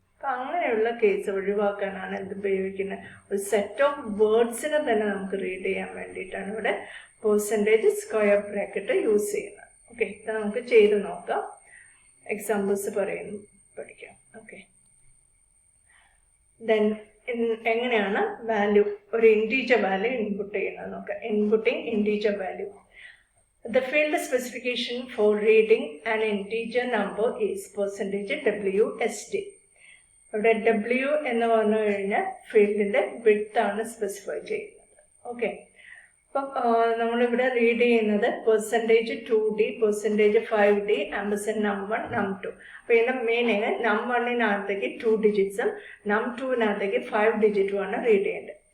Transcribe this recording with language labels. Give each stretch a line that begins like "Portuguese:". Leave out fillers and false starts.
Malayalam: അപ്പൊ അങ്ങനെയുള്ള കേസ് ഒഴിവാക്കാനാണ് എന്ത് ഉപയോഗിക്കുന്നത്, ഒരു സെറ്റ് ഓഫ് വേർഡ്സിനെ തന്നെ നമുക്ക് റീഡ് ചെയ്യാൻ വേണ്ടിയിട്ടാണ് ഇവിടെ %, യൂസ് ചെയ്യുന്നത്. ഓക്കെ, ഇത് നമുക്ക് ചെയ്ത് നോക്കാം. എക്സാമ്പിൾസ് പഠിക്കാം. ഓക്കെ, ദെൻ എങ്ങനെയാണ് വാല്യൂ ഒരു ഇൻറ്റീജർ വാല്യൂ ഇൻപുട്ട് ചെയ്യുന്നത് നോക്കാം.
English: Inputting integer value. The field specification for reading an integer number is %WSD.
Malayalam: ഇവിടെ W എന്ന് പറഞ്ഞു കഴിഞ്ഞാൽ ഫീൽഡിന്റെ വിഡ്ത്ത് ആണ് സ്പെസിഫൈ ചെയ്യുന്നത്. ഓക്കെ, അപ്പം നമ്മളിവിടെ റീഡ് ചെയ്യുന്നത് %2D, %5D, num1, num2. അപ്പൊ ഇതിന്റെ മീനിങ് num1-നകത്തേക്ക് 2 ഡിജിറ്റ്സും num2-നകത്തേക്ക് 5 ഡിജിറ്റുമാണ് റീഡ് ചെയ്യേണ്ടത്.